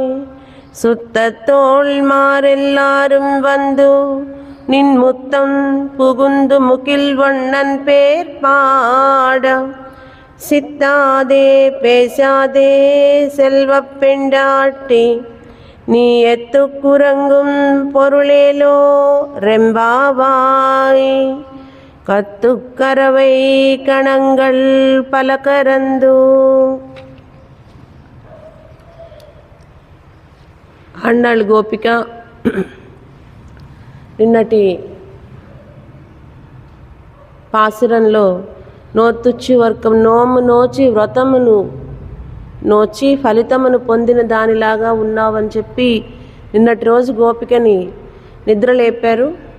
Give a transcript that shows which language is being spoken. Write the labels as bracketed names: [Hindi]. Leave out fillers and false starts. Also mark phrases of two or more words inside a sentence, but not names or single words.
[Tamil] சுத்தத்தோள் மாரெல்லாரும் வந்து நின் முத்தம் புகுந்து முகில் வண்ணன் பேர் பாட சித்தாதே பேசாதே செல்வப் பெண்டாட்டி நீ எத்துக்குறங்கும் பொருளேலோ ரெம்பாவாய். கத்துக்கரவை கணங்கள் பலகரந்து. [Telugu] ఆండాళ్ గోపిక నిన్నటి పాసురంలో నోతుచ్చి వర్గం నోము నోచి వ్రతమును నోచి ఫలితమును పొందిన దానిలాగా ఉన్నావని చెప్పి నిన్నటి రోజు గోపికని నిద్ర లేపారు.